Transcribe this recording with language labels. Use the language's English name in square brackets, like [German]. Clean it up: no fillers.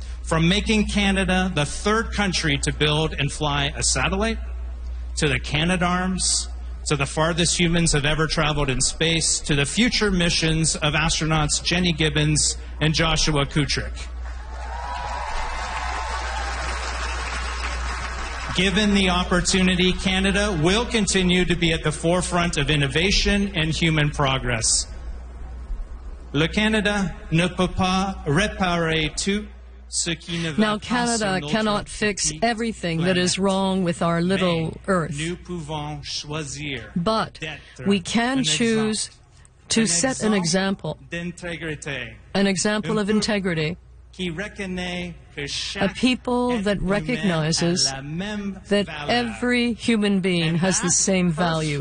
[English] From making Canada the third country to build and fly a satellite, to the Canadarms, to the farthest humans have ever traveled in space, to the future missions of astronauts Jenny Gibbons and Joshua Kutrick. Given the opportunity, Canada will continue to be at the forefront of innovation and human progress. [French] Le Canada ne peut pas réparer tout ce qui ne va pas. [English] Now Canada cannot fix everything that is wrong with our little earth. [French] Nous pouvons choisir. [English] But we can choose to set an example. An example of integrity. A people that recognizes that every human being has the same value.